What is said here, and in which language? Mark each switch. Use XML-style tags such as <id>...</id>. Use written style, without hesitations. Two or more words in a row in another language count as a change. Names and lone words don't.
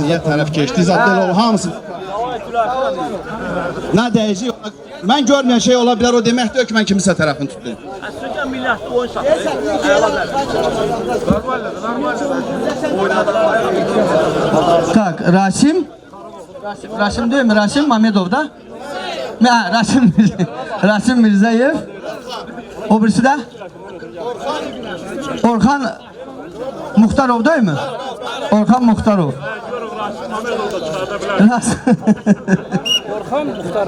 <az>Niyə tərəf keçdi? Zadəl hamısı. Nə dəyəcək? Mən görməyən şey ola bilər, o deməkdir ki, mən kimisə tərəfini tutdum.</az> <tr>Tak, Rasim Rasim değil mi? Rasim Mamedov da. Rasim Mirzayev. O birisi de? Orhan Muhtarov değil mi? Orhan Muhtarov. Orhan Muxtarov.</tr>